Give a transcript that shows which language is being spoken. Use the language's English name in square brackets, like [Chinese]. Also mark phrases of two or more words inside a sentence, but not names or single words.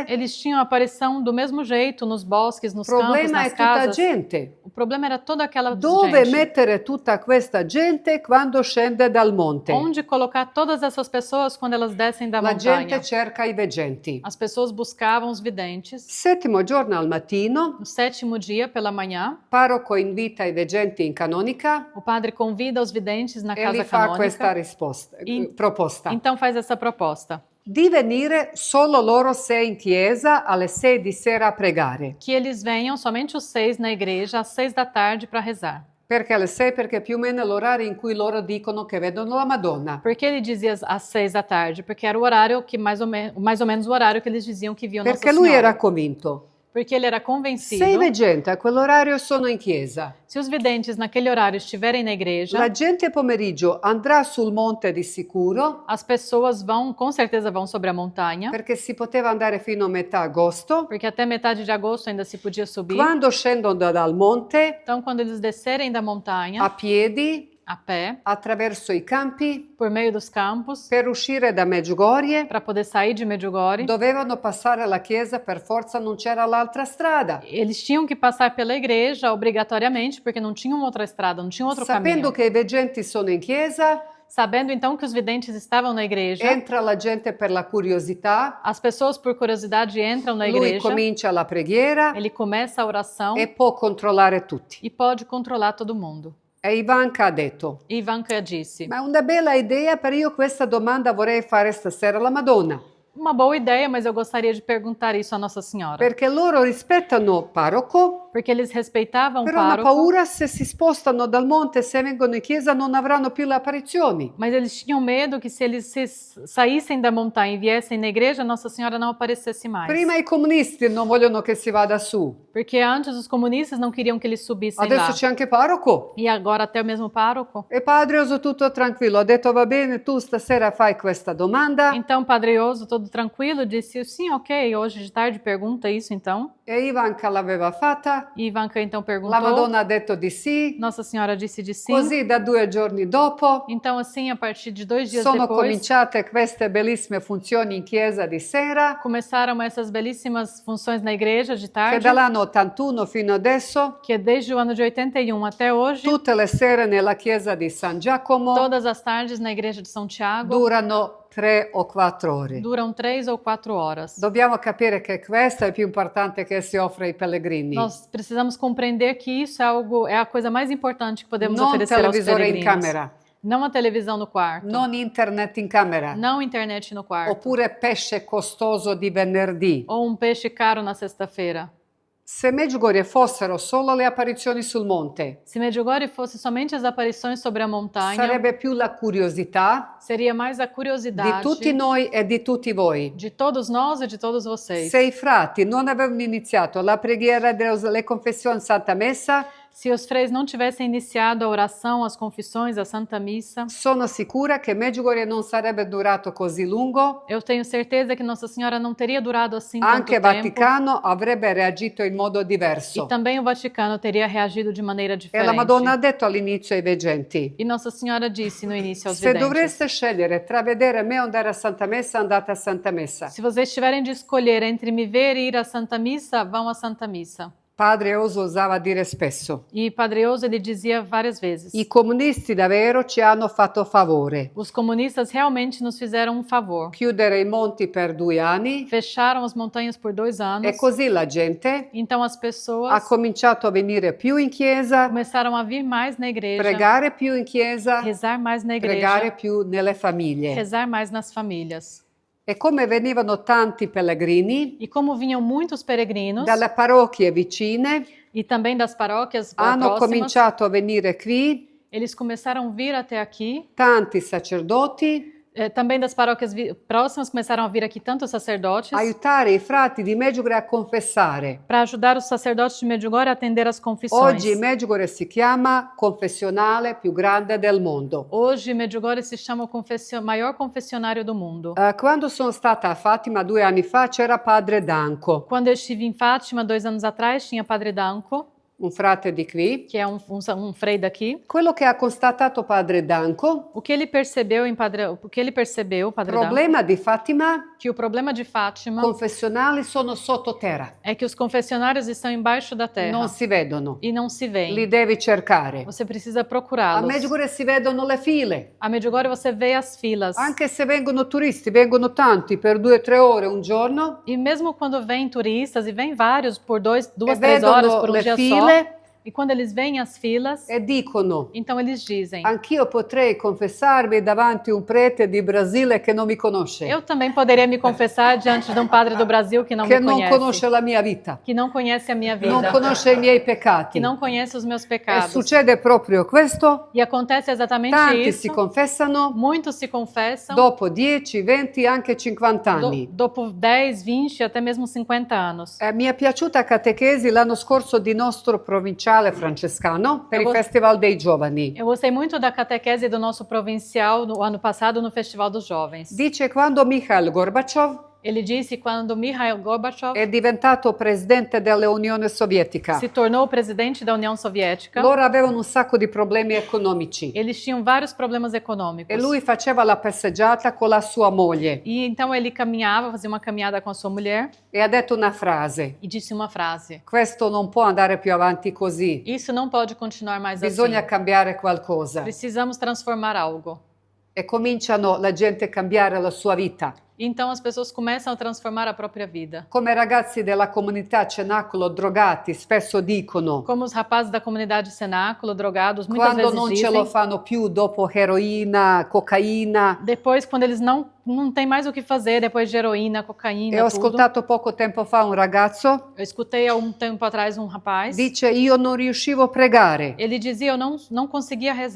[Portuguese] Eles tinham aparição do mesmo jeito nos bosques, nos [Italian] Il [Portuguese] campos, [Italian] problema è [Portuguese] nas [Italian] tutta [Portuguese] casas. [Italian] gente. [Portuguese] O problema era toda aquela [Italian] Dove [Portuguese] gente. [Italian] mettere tutta questa gente quando scende dal monte? [Portuguese] Onde colocar todas essas pessoas quando elas descem da [Italian] La [Portuguese] montanha? [Italian] gente cerca i veggenti. [Portuguese] As pessoas buscavam os videntes. [Italian] Settimo giorno al mattino, [Portuguese] No 7º dia, pela manhã, [Italian] parroco invita i veggenti in canonica [Portuguese] o padre convida os videntes na [Italian] e [Portuguese] casa [Italian] gli fa questa [Portuguese] canônica. [Italian] proposta. [Portuguese] Então faz essa proposta. [Italian] Di venire solo loro 6 in chiesa alle 6 di sera a pregare. Que eles venham, somente os 6, na igreja, às 6 da tarde para rezar. Perché alle 6? Perché più o meno è l'orario in cui loro dicono che vedono la Madonna. [Portuguese] Por que ele dizia às 6 da tarde? Porque era o horário que mais ou menos o horário que eles diziam que viam Nossa [Italian] Perché lui [Portuguese] Senhora. [Italian] era convinto. [Portuguese] Porque ele era [Italian] 6 [Portuguese] convencido. [Italian] veggenti a quell'orario sono in chiesa. [Portuguese] Se os videntes naquele horário estiverem na igreja, [Italian] La gente pomeriggio andrà sul monte di sicuro, [Portuguese] as pessoas vão, com certeza vão sobre a montanha, [Italian] perché si poteva andare fino a metà agosto. [Portuguese] porque até metade de agosto ainda se podia subir. [Italian] Quando scendono dal monte, [Portuguese] Então, quando eles descerem da montanha, [Italian] a piedi, [Portuguese] a pé, [Italian] attraverso i campi, [Portuguese] por meio dos campos, [Italian] per uscire da Medjugorje, [Portuguese] para poder sair de Medjugorje, [Italian] dovevano passare la chiesa, per forza non c'era l'altra strada. [Portuguese] eles tinham que passar pela igreja obrigatoriamente, porque não tinham outra estrada, não tinham outro [Italian] Sapendo [Portuguese] caminho. [Italian] che i veggenti sono in chiesa, [Portuguese] Sabendo então que os videntes estavam na igreja, [Italian] entra la gente per la curiosità, [Portuguese] as pessoas por curiosidade entram na [Italian] lui [Portuguese] igreja, [Italian] comincia la preghiera [Portuguese] ele começa a oração [Italian] e può controllare tutti. [Portuguese] e pode controlar todo mundo. [Italian] E Ivanka ha detto, [Portuguese] E Ivanka disse: [Italian] ma è una bella idea, per io questa domanda vorrei fare stasera alla Madonna, [Portuguese] uma boa ideia, mas eu gostaria de perguntar isso a Nossa Senhora. [Italian] perché loro rispettano parroco, [Portuguese] Porque eles respeitavam o [Italian] però hanno [Portuguese] pároco, [Italian] paura se si spostano dal monte, se vengono in chiesa non avranno più le apparizioni. [Portuguese] mas eles tinham medo que se eles saíssem da montanha e viessem na igreja, Nossa Senhora não aparecesse mais. [Italian] Prima i comunisti non vogliono che si vada su, [Portuguese] Porque antes os comunistas não queriam que eles subissem [Italian] adesso [Portuguese] lá. [Italian] c'è anche parroco. [Portuguese] E agora até o mesmo pároco. [Italian] E Padre Oso tutto tranquillo, ha detto va bene, tu stasera fai questa domanda. [Portuguese] Então, Padre Oso, todo tranquilo, disse: sim, ok, hoje de tarde pergunta isso então. [Italian] E Ivanka l'aveva fatta, [Portuguese] E Ivanka então [Italian] la [Portuguese] perguntou. [Italian] Madonna ha detto di sì, [Portuguese] Nossa Senhora disse de sim. [Italian] così da 2 giorni dopo [Portuguese] Então, assim, a partir de 2 dias [Italian] sono [Portuguese] depois, [Italian] cominciate queste bellissime funzioni in chiesa di sera, [Portuguese] começaram essas belíssimas funções na igreja de [Italian] che [Portuguese] tarde, [Italian] dall'anno 81 fino adesso, [Portuguese] que desde o ano de 81 até hoje, [Italian] tutte le sere nella chiesa di San Giacomo [Portuguese] todas as tardes na igreja de São Tiago, [Italian] durano 3 o 4 ore. [Portuguese] duram 3 ou 4 horas. [Italian] Dobbiamo capire che questo è più importante che si offre ai pellegrini. [Portuguese] Nós precisamos compreender que isso é a coisa mais importante que podemos [Italian] Non [Portuguese] oferecer aos [Italian] televisore in [Portuguese] peregrinos. [Italian] camera, [Portuguese] Não a televisão no quarto, [Italian] non internet in camera, [Portuguese] não internet no quarto, [Italian] oppure pesce costoso di venerdì. [Portuguese] ou peixe caro na sexta-feira. [Italian] Se Medjugorje fossero solo le apparizioni sul monte, [Portuguese] Se Medjugorje fosse somente as aparições sobre a montanha, [Italian] sarebbe più la curiosità [Portuguese] seria mais a [Italian] di [Portuguese] curiosidade [Italian] tutti noi e di tutti voi. [Portuguese] de todos nós e de todos vocês. [Italian] Se i frati non avevano iniziato la preghiera, le confessioni Santa Messa, [Portuguese] Se os freis não tivessem iniciado a oração, as confissões, a Santa Missa, [Italian] sono sicura che Medjugorje non sarebbe durato così lungo, [Portuguese] eu tenho certeza que Nossa Senhora não teria durado assim tanto [Italian] anche il [Portuguese] tempo. [Italian] Vaticano avrebbe reagito in modo diverso. [Portuguese] E também o Vaticano teria reagido de maneira [Italian] E [Portuguese] diferente. [Italian] la Madonna ha detto all'inizio ai veggenti, [Portuguese] E Nossa Senhora disse no início aos [Italian] se [Portuguese] videntes: [Italian] dovreste scegliere tra vedere me o andare a Santa Messa, andate a Santa Messa. [Portuguese] se vocês tiverem de escolher entre me ver e ir à Santa Missa, vão à Santa Missa. [Italian] Padre Oso usava dire spesso, [Portuguese] E Padre Oso, ele dizia várias vezes: [Italian] i comunisti davvero ci hanno fatto favore. [Portuguese] os comunistas realmente nos fizeram um favor. [Italian] Chiudere i monti per 2 anni [Portuguese] Fecharam as montanhas por 2 anos. [Italian] e così la gente [Portuguese] Então as [Italian] ha [Portuguese] pessoas [Italian] cominciato a venire più in chiesa, [Portuguese] começaram a vir mais na igreja, [Italian] pregare più in chiesa, [Portuguese] rezar mais na [Italian] pregare [Portuguese] igreja, [Italian] più nelle famiglie. [Portuguese] rezar mais nas famílias. [Italian] E come venivano tanti pellegrini [Portuguese] E como vinham muitos peregrinos [Italian] dalle parrocchie vicine, [Portuguese] e também das paróquias [Italian] hanno [Portuguese] próximas, [Italian] cominciato a venire qui [Portuguese] eles começaram a vir até aqui. [Italian] tanti sacerdoti, [Portuguese] Também das paróquias próximas começaram a vir aqui tantos sacerdotes [Italian] aiutare i frati di Medjugorje a confessare. [Portuguese] para ajudar os sacerdotes de Medjugorje a atender as confissões. [Italian] Oggi Medjugorje si chiama confessionale più grande del mondo. [Portuguese] Hoje, Medjugorje se chama o maior confessionário do mundo. [Italian] Quando sono stata a Fatima 2 anni fa c'era padre Danco, [Portuguese] Quando eu estive em Fátima 2 anos atrás, tinha Padre Danco, [Italian] un frate di qui. [Portuguese] que é um frei daqui. [Italian] Quello che ha constatato padre Danco, [Portuguese] O que ele percebeu, Padre Danco, [Italian] problema di Fatima, [Portuguese] que o problema de Fátima [Italian] confessionali sono sottoterra, [Portuguese] é que os confessionários estão embaixo da terra [Italian] non si vedono, [Portuguese] e não se [Italian] li [Portuguese] veem. [Italian] devi cercare. [Portuguese] Você precisa [Italian] A [Portuguese] procurá-los. [Italian] Medjugorje si vedono le file, [Portuguese] A Medjugorje você vê as filas. [Italian] anche se vengono turisti, vengono tanti per 2-3 ore un giorno, [Portuguese] E mesmo quando vêm turistas, e vêm vários por 2, [Italian] e [Portuguese] 3 horas [Italian] vedono [Portuguese] por um [Italian] le [Portuguese] dia [Italian] file [Portuguese] só, e quando eles veem as filas, [Italian] e dicono: [Portuguese] então eles dizem: [Italian] anch'io potrei confessarmi davanti a un prete di Brasile che non mi conosce, [Portuguese] eu também poderia me confessar diante de um padre do Brasil que não [Italian] che [Portuguese] me [Italian] non [Portuguese] conhece, [Italian] conosce la mia vita, [Portuguese] que não conhece a minha [Italian] non [Portuguese] vida, [Italian] conosce i miei peccati. [Portuguese] que não conhece os meus [Italian] E [Portuguese] pecados. [Italian] succede proprio questo, [Portuguese] E acontece exatamente [Italian] tanti [Portuguese] isso. [Italian] si confessano [Portuguese] Muitos se confessam [Italian] dopo 10, 20, anche 50 anni. dopo 10, 20, [Portuguese] até mesmo 50 anos. [Italian] Mi è piaciuta catechesi l'anno scorso di nostro provinciale francescano per [Portuguese] Eu [Italian] il [Portuguese] vou- [Italian] Festival dei Giovani. [Portuguese] Eu gostei muito da catequese do nosso provincial no ano passado no Festival dos Jovens. [Italian] Dice quando Mikhail Gorbaciov [Portuguese] Ele disse que quando Mikhail Gorbachev [Italian] è diventato presidente dell'Unione Sovietica, [Portuguese] se tornou presidente da União Soviética, [Italian] loro avevano un sacco di problemi economici [Portuguese] eles tinham vários problemas econômicos. [Italian] e lui faceva la passeggiata con la sua moglie [Portuguese] E então ele caminhava, fazia uma caminhada com a sua mulher [Italian] e ha detto una frase: [Portuguese] e disse uma frase: [Italian] questo non può andare più avanti così, [Portuguese] isso não pode continuar mais [Italian] bisogna [Portuguese] assim. [Italian] cambiare qualcosa. [Portuguese] Precisamos transformar algo. [Italian] E cominciano la gente a cambiare la sua vita. [Portuguese] Então as pessoas começam a transformar a própria vida. [Italian] Come ragazzi della comunità Cenacolo drogati spesso dicono, [Portuguese] Como os rapazes da comunidade Cenáculo, drogados, muitas [Italian] quando [Portuguese] vezes [Italian] non ce lo [Portuguese] dizem, [Italian] fanno più dopo heroina, cocaina. [Portuguese] depois quando eles não tem mais o que fazer, depois de heroína, cocaína, [Italian] E ho [Portuguese] tudo. [Italian] ascoltato poco tempo fa un ragazzo, [Portuguese] Eu escutei há um tempo atrás um rapaz, [Italian] dice io non riuscivo a pregare, ele dizia, eu não conseguia rezar,